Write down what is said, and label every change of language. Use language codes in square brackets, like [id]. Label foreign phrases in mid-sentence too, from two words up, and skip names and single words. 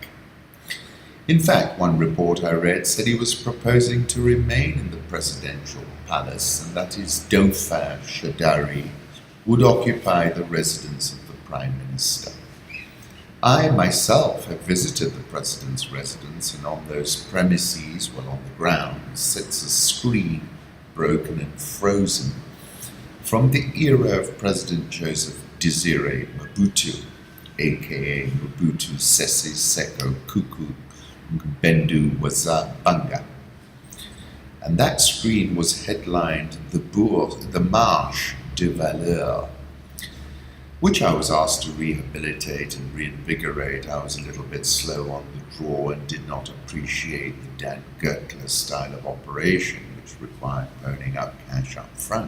[en] In fact, one report I read said he was proposing to remain in the presidential palace and that his Dauphin Shadari would occupy the residence of the Prime Minister. I myself have visited the president's residence, and on those premises, well, on the ground, sits a screen broken and frozen from the era of President Joseph Désiré Mobutu, aka Mobutu Sese Seko Kuku Bendu Wazabanga. And that screen was headlined the Marche de Valeur, which I was asked to rehabilitate and reinvigorate. I was a little bit slow on the draw and did not appreciate the Dan Gertler style of operation, which required phoning up cash up front.